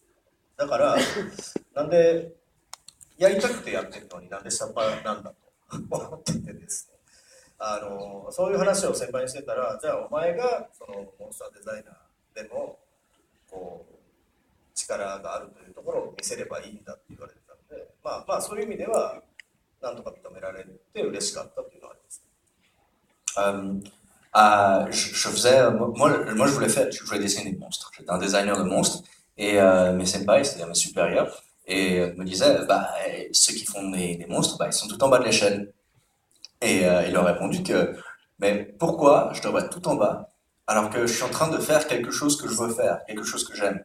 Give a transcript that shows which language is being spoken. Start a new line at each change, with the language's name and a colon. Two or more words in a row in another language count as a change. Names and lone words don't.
Japanese: だからなんでやりたくてやってるのになんで下っ端なんだと思っててですね、そういう話を先輩にしてたら、じゃあお前がそのモンスターデザイナーでもこう力があるというところを見せればいいんだって言われてたので、まあそういう意味ではなんとか認められて嬉しかったというのはあります。
French: Je faisais, moi, je voulais dessiner des monstres. J'étais un designer de monstres et mes senpai, c'est-à-dire mes supérieurs, et me disaient, ceux qui font des monstres, ils sont tout en bas de l'échelle. Et il leur a répondu que, mais pourquoi je devrais être tout en bas alors que je suis en train de faire quelque chose que je veux faire, quelque chose que j'aime.